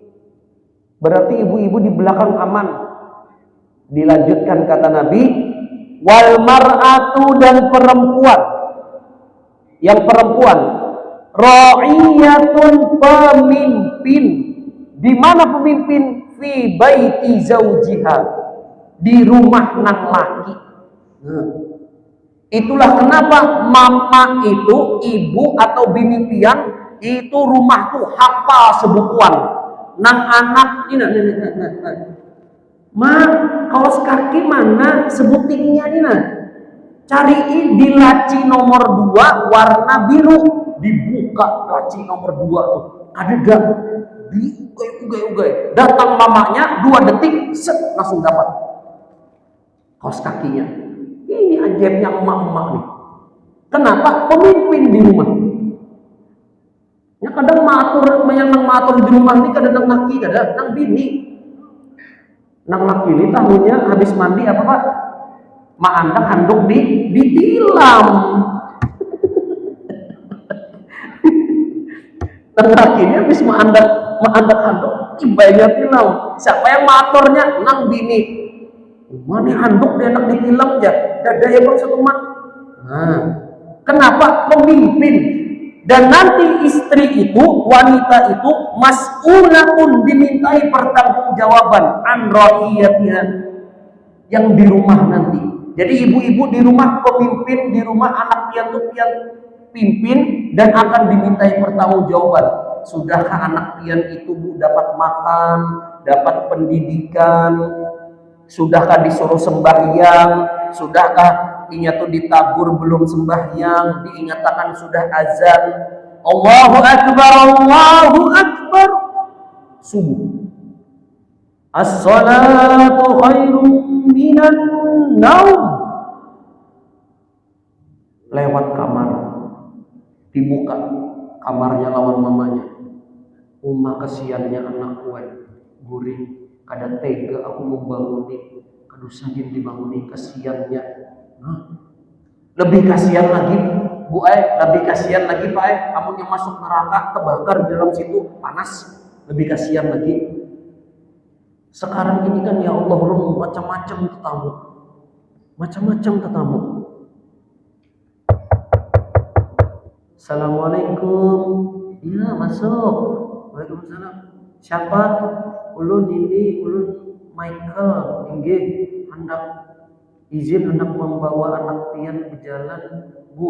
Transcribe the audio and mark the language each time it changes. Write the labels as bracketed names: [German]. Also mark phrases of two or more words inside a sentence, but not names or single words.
[Indonesian] Berarti ibu-ibu di belakang aman. Dilanjutkan kata Nabi, [Arabic] والمرأة, [Indonesian] dan perempuan. Yang perempuan, ra'iyatun, pemimpin. Di mana pemimpin? [Arabic] في بيت زوجها, [Banjar] di rumah nang laki. Itulah kenapa mama itu, ibu atau bini pian itu rumah tuh hafal sebukuan. Nang anak ini, [Indonesian] ma kaos kaki mana sebutiknya ini, cariin di laci nomor 2 warna biru, dibuka laci nomor 2 tuh, ada gak? [Banjar] Diugai-ugai, datang mamanya 2 detik, set langsung dapat kaos kakinya. [Indonesian] Ini ajaibnya emak-emak nih. Kenapa? Pemimpin di rumah. Ya kadang yang matur di rumah ini kadang nang laki, kadang nang bini. [Banjar] Nang laki ini tahunya habis mandi apa Pak? Maandak handuk ditilam. Nang laki ini habis maandak handuk ibainya tilam. Siapa yang maturnya? Nang bini. Mana handuk dia nak ditilam aja, dada ya bang satu mat. [Indonesian] Kenapa? Pemimpin. Dan nanti istri itu, wanita itu, mas'ulatun, dimintai pertanggungjawaban [Arabic] عن رعيتها, [Indonesian] yang di rumah nanti. Jadi ibu-ibu di rumah pemimpin, di rumah anak pian pimpin, dan akan dimintai pertanggungjawaban. Sudahkah anak pian itu Bu dapat makan, dapat pendidikan? Sudahkah disuruh sembahyang? Sudahkah inya tuh ditabur belum sembahyang? Diingatkan sudah azan. [Arabic] الله أكبر الله أكبر. [Indonesian] Subuh. [Arabic] الصلاة خير من النوم. [Banjar] Lewat kamar, dibuka kamarnya lawan mamanya. Kasihannya anak gue, guring. Kada tega aku membanguni, aduh sakit dibanguni, kasihannya. [Indonesian] Lebih kasihan lagi Bu lebih kasihan lagi Pak kamu yang masuk neraka terbakar di dalam situ panas, lebih kasihan lagi. Sekarang ini kan [Arabic] يا الله [Indonesian] macam-macam tetamu. [Arabic] السلام عليكم. [Indonesian] Iya masuk. Waalaikumsalam. Siapa? [Banjar] Ulun Michael inggih hendak izin hendak membawa anak pian berjalan, Bu.